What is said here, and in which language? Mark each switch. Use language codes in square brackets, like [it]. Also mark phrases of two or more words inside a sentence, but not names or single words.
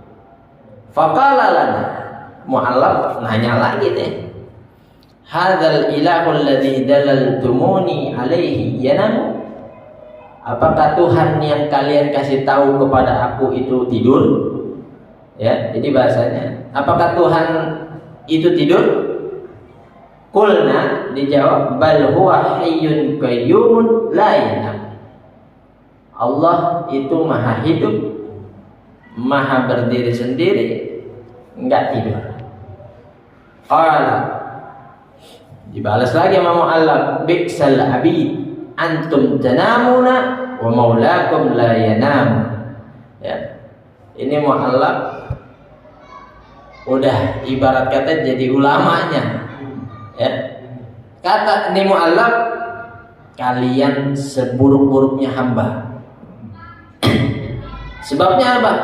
[ar] فقال لنا, [id] mu'allaf nanya lagi deh, [ar] هذا الإله الذي دللتموني عليه ينام? [id] Apakah Tuhan yang kalian kasih tahu kepada aku itu tidur? Ya, jadi bahasanya, apakah Tuhan itu tidur? Qulna, dijawab, [ar] بل هو حي قيوم لا ينام. [id] Allah itu maha hidup, maha berdiri sendiri, enggak tidur. Qala, dibalas lagi sama mu'allaf, [ar] بئس العبيد أنتم تنامون ومولاكم لا ينام. [id] Ya, ini mu'allaf udah ibarat kata jadi ulamanya. Ya, kata ini mu'allaf, kalian seburuk-buruknya hamba. Sebabnya apa?